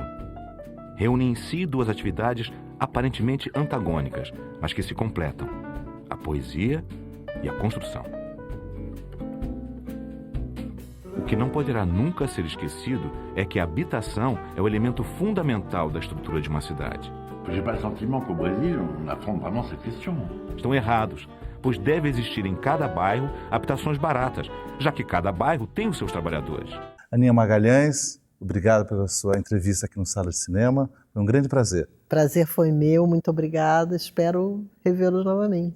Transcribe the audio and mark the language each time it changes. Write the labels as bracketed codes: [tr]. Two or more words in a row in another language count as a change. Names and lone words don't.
[pt] Reúnem em si duas atividades aparentemente antagônicas, mas que se completam: a poesia e a construção. O que não poderá nunca ser esquecido é que a habitação é o elemento fundamental da estrutura de uma cidade. [fr] J'ai pas le sentiment qu'au Brésil, on affronte vraiment cette question. [pt] Estão errados, pois deve existir em cada bairro habitações baratas, já que cada bairro tem os seus trabalhadores. Aninha Magalhães, obrigado pela sua entrevista aqui no Sala de Cinema. Foi um grande prazer. Prazer foi meu, muito obrigada. Espero revê-los novamente.